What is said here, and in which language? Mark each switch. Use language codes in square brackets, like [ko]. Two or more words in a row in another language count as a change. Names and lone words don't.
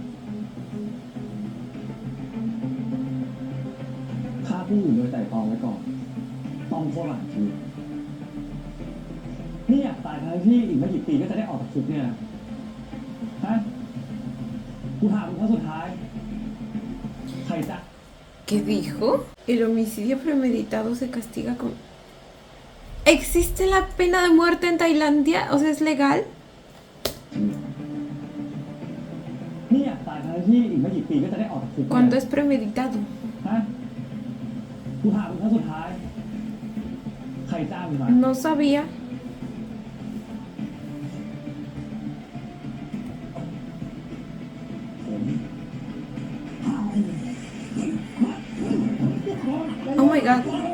[th] ฆ่าผู้อื่นโดยไตร่ตรองไว้ก่อน ต้องโทษประหารชีวิตนี่อยากตายทั้งที่อีกไม่กี่ปีก็จะได้ออกจากคุกเนี่ยนะฮะกูถามมึงครั้งสุดท้าย ใครจะ [es] ¿Qué dijo? El homicidio premeditado se castiga con... ¿Existe la pena de muerte en Tailandia? O sea, ¿es legal? [th] นี่อยากตายทั้งที่อีกไม่กี่ปีก็จะได้ออกจากคุกเนี่ย [es] ¿Cuándo es premeditado? [th] ฮะกูถามมึงครั้งสุดท้าย ใครจ้างมึงมา [es] No sabía. [th] ผม [en] Oh my god.